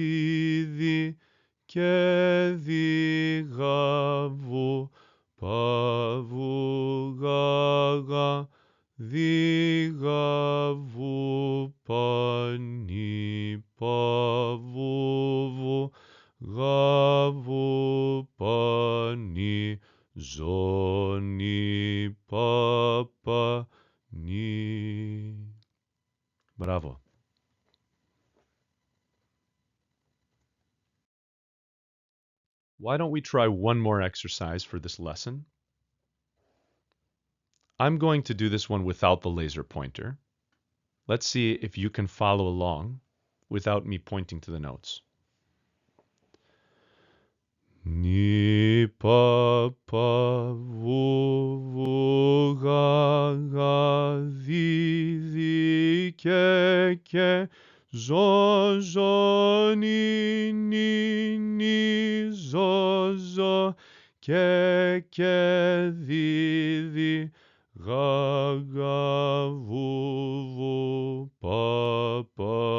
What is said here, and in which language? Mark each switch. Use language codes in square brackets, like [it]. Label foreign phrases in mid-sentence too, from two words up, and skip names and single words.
[en] ke, ga, vu, pa, vu, ga, ga, vu, pa, ni, pa, vu, ga, vu, pa, ni, zo, ni, pa, ni. Bravo. Why don't we try one more exercise for this lesson? I'm going to do this one without the laser pointer. Let's see if you can follow along without me pointing to the notes. Ni pa pa vu ga ga vi ke zo ni zo ke vi ga ga vu pa